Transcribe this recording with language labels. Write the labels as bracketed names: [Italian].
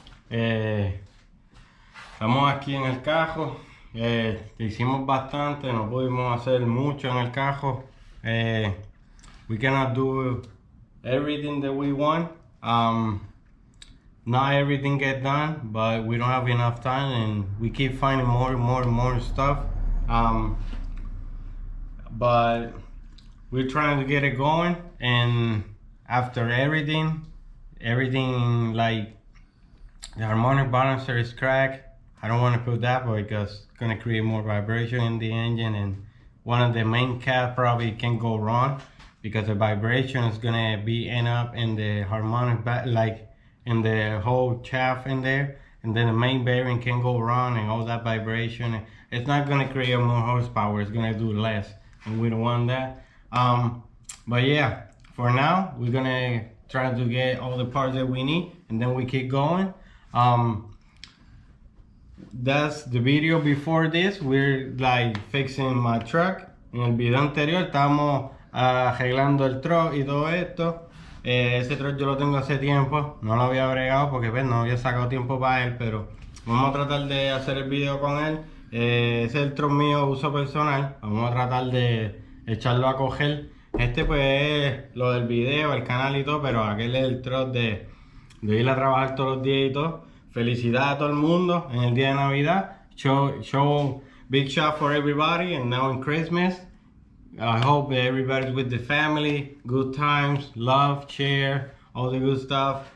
[Spanish] Estamos aquí en el carro. Hicimos bastante, no pudimos hacer mucho en el carro. [English] We cannot do everything that we want. Not everything get done, but we don't have enough time, and we keep finding more and more stuff. But we're trying to get it going, and after everything like the harmonic balancer is cracked. I don't want to put that because it's going to create more vibration in the engine, and one of the main caps probably can go wrong because the vibration is going to be end up in the harmonic like in the whole shaft in there, and then the main bearing can go wrong, and all that vibration, it's not going to create more horsepower, it's going to do less, and we don't want that. But yeah, for now we're going to try to get all the parts that we need, and then we keep going. That's the video before this. We're like fixing my truck. [Spanish] En el video anterior estábamos arreglando el truck y todo esto. Ese truck yo lo tengo hace tiempo, no lo había bregado porque pues, no había sacado tiempo para él, pero vamos a tratar de hacer el video con él. Ese es el truck mío uso personal, vamos a tratar de echarlo a coger. Este pues es lo del video, el canal y todo, pero aquel es el truck de ir a trabajar todos los días y todo. Felicidades a todo el mundo en el día de Navidad. [English] Show big shout for everybody, and now in Christmas. I hope that everybody's with the family, good times, love, share, all the good stuff.